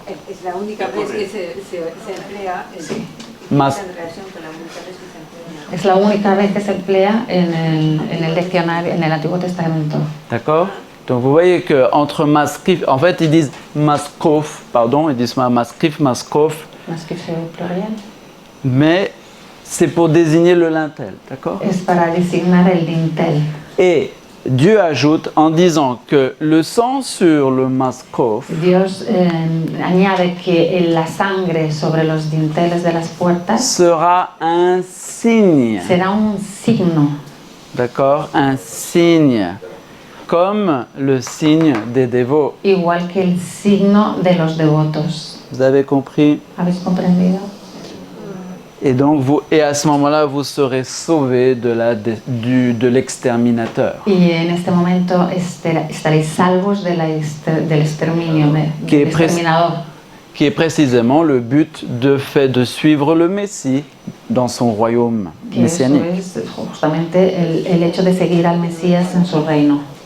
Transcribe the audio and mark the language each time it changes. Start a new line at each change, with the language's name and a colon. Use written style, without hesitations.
Spanish: Es la única vez que se emplea Mas- en relación con la única vez que se emplea. Es la única vez que se emplea en el diccionario, en el Antiguo Testamento.
French: D'accord? Donc vous voyez qu'entre Maskif, en fait ils disent Maskof, pardon, ils disent Maskif, Maskof, Maskif c'est au pluriel. mais c'est pour désigner le lintel, d'accord?
Spanish: Es para designar el dintel.
French: Et Dieu ajoute en disant que le sang sur le Maskof
Spanish: Dios añade que la sangre sobre los dinteles de las puertas
French: sera un signe,
Spanish: será un signo,
French: d'accord? Un signe, comme le signe des dévots.
Spanish: igual que el signo de los devotos.
French: Vous avez compris?
Spanish: ¿Habéis comprendido?
French: Et donc et à ce moment-là, vous serez sauvés de l'exterminateur.
Spanish: Y en este momento estaréis salvos del exterminio,
French: Que
Spanish: del exterminador,
French: Qui est précisément le but de suivre le Messie dans son royaume
Spanish: que eso
French: messianique.
Spanish: es justamente el hecho de seguir al Mesías en su reino.